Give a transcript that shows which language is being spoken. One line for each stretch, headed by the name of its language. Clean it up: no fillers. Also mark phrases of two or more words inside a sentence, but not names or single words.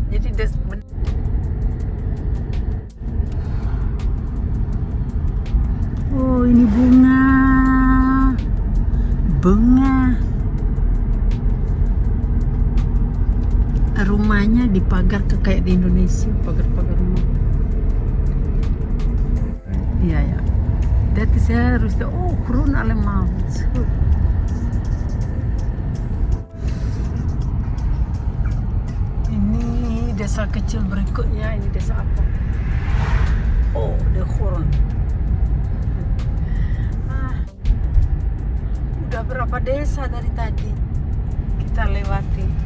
Indonesian: Jadi oh, ini bunga. Rumahnya dipagar kayak di Indonesia, pagar-pagar rumah. Iya ya.
Dutch: Dat is harus groen allemaal.
Indonesian: Ini desa kecil berikutnya. Ini desa apa? Oh, De Hoorn. Udah berapa desa dari tadi kita lewati.